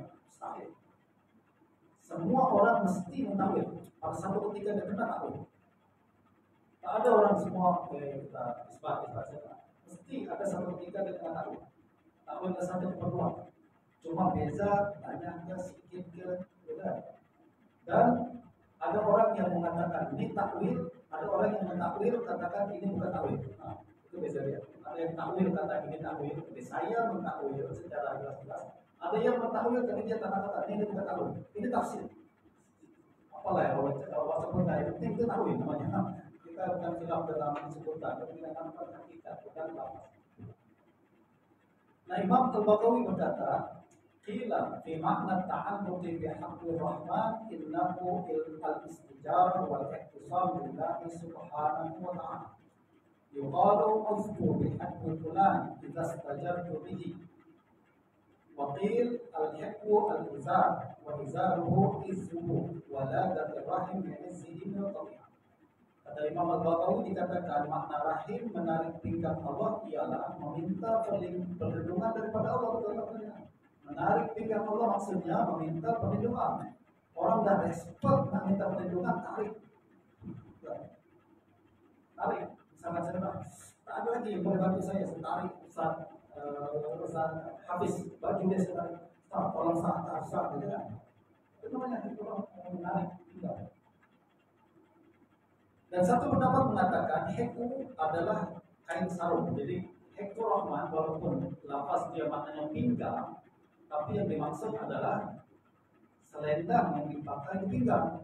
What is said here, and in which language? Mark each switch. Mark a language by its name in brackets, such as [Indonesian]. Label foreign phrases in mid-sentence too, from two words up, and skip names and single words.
[Malay] Mustahil. Semua orang mesti mentakwil. Pada satu ketika dia kena takwil. Tak ada orang semua kita isbat saja. Mesti ada satu ketika dia kena takwil. Takwil ke satu keperluan. Cuma beza banyak ke sedikit ke beda. Dan ada orang yang mengatakan ini takwil, ada orang yang mentakwil katakan ini bukan takwil. Nah, itu beza dia. Ada yang takwil kata ini takwil, jadi saya mentakwil secara jelas-jelas. Ada yang mentakwil tapi dia kata ini bukan takwil, ini tafsir. Apalah ya, kalau sebutan itu takwil namanya. Kita bukan khilaf dalam sebutan, tapi kita nampak hakikat, bukan lafaz. Nah, Imam Al-Baghawi berkata, [Arabic] قيل في معنى تعلق بحق الرحمن إنه الاستجارة والاعتصام بالله سبحانه وتعالى. يقال اذكر بحق فلان إذا استجرت به. وقيل الحقو الإزار وإزاره عزه ولا رحم بعزه وتابعه. [Malay] Kata Imam Al-Baghawi dikatakan makna rahim menarik pinggang Allah ialah meminta perlindungan daripada Allah. Menarik pinggang Allah maksudnya meminta perlindungan. Orang dah expert nak minta perlindungan, tarik. Tarik, sangat senang. Tak ada lagi yang boleh bantu saya. Tarik Ustaz Hafiz, baju dia sedang tolong sah, gitu kan. Itu namanya orang menarik pinggang. Dan satu pendapat mengatakan heku adalah kain sarung. Jadi [Arabic] حقو رحمن [Malay] walaupun lafaz dia maknanya pinggang, tapi yang dimaksud adalah selendang yang dipakai di pinggang.